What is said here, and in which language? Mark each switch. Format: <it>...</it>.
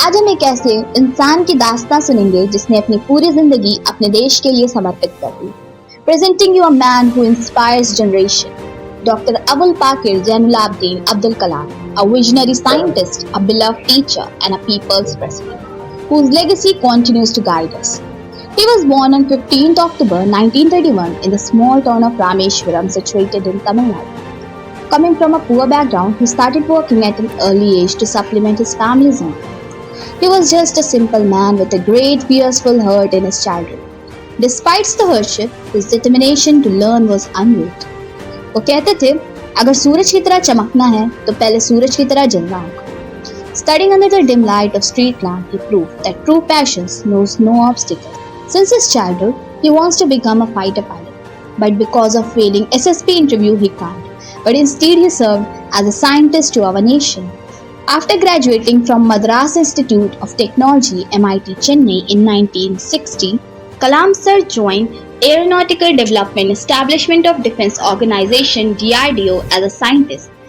<hi>एक ऐसे इंसान की दास्तां सुनेंगे जिसने अपनी पूरी जिंदगी अपने देश के लिए समर्पित कर दी।</hi> <en>Presenting you a man who inspires generation, Dr. Abul Pakir Jainuladin Abdul Kalam, a visionary scientist, a beloved teacher, and a people's president, whose legacy continues to guide us. He was born on 15th October 1931 in the small town of Rameshwaram situated in Tamil Nadu. Coming from a poor background, he started working at an early age to supplement his family's income. He was just a simple man with a great fearful heart in his childhood. Despite the hardship, his determination to learn was unwavering.</en> <hi>वो कहते थे, अगर सूरज की तरह चमकना है तो पहले सूरज की तरह जलना होगा.</hi> <en>Studying under the dim light of street lamp, he proved that true passion knows no obstacle. Since his childhood, he wants to become a fighter pilot, but because of failing SSB interview, he can't. But instead, he served as a scientist to our nation. After graduating from Madras Institute of Technology, MIT Chennai in 1960, Kalam sir joined Aeronautical Development Establishment of Defense Organization DRDO as a scientist.</en>